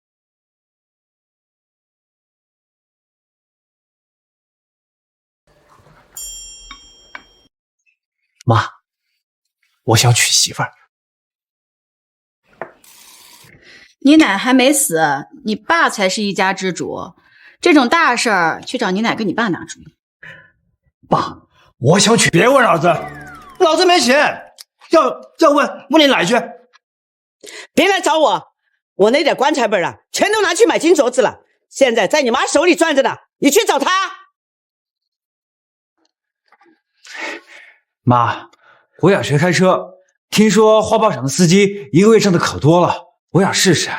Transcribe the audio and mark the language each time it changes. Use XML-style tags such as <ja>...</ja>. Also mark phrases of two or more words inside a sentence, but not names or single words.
<zh>媽，我想娶媳婦兒。你奶還沒死，你爸才是一家之主。這種大事兒，去找你奶跟你爸拿主意。爸，我想娶。別問老子，老子沒錢。要問你奶去。別來找我，我那點棺材本啊，全都拿去買金鐲子了，現在在你媽手裡攥着呢。你去找她。媽，我想學開車，聽說花圃場的司機一個月掙的可多了，我想試試。</zh>